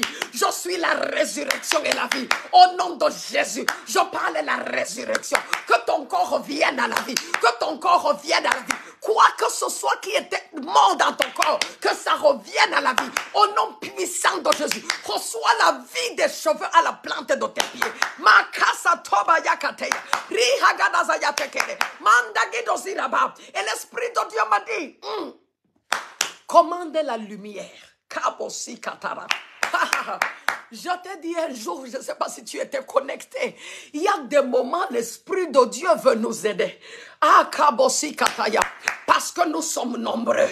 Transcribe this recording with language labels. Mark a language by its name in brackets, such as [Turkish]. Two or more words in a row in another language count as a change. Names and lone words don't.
[French] Je suis la résurrection et la vie. Au nom de Jésus, je parle de la résurrection. Que ton corps revienne à la vie. Que ton corps revienne à la vie. Quoi que ce soit qui était mort dans ton corps, que ça revienne à la vie. Au nom puissant de Jésus, reçois la vie des cheveux à la plante de tes pieds. Makasa toba yakateya. Rihagadaza yatekere. Mandagidoziraba. Et l'Esprit de Dieu m'a dit, commandez la lumière. Kabosi katara. Je t'ai dit un jour, je ne sais pas si tu étais connecté, il y a des moments, l'Esprit de Dieu veut nous aider. Parce que nous sommes nombreux.